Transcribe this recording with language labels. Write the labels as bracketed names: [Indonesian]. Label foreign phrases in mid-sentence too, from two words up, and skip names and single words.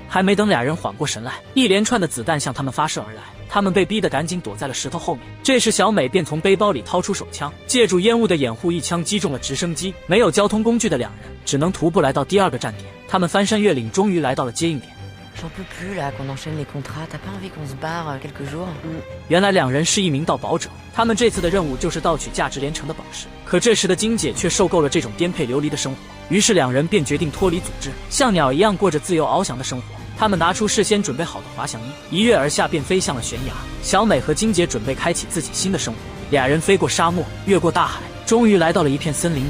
[Chinese] 还没等俩人缓过神来，一连串的子弹向他们发射而来，他们被逼得赶紧躲在了石头后面。这时小美便从背包里掏出手枪，借助烟雾的掩护，一枪击中了直升机。没有交通工具的两人只能徒步来到第二个站点。他们翻山越岭，终于来到了接应点。 [French] J'en peux plus là, qu'on enchaîne les contrats. T'as pas envie qu'on se barre quelques jours? [Chinese] 原来两人是一名盗宝者，他们这次的任务就是盗取价值连城的宝石。可这时的金姐却受够了这种颠沛流离的生活，于是两人便决定脱离组织，像鸟一样过着自由翱翔的生活。他们拿出事先准备好的滑翔衣，一跃而下便飞向了悬崖。小美和金姐准备开启自己新的生活，俩人飞过沙漠，越过大海，终于来到了一片森林里。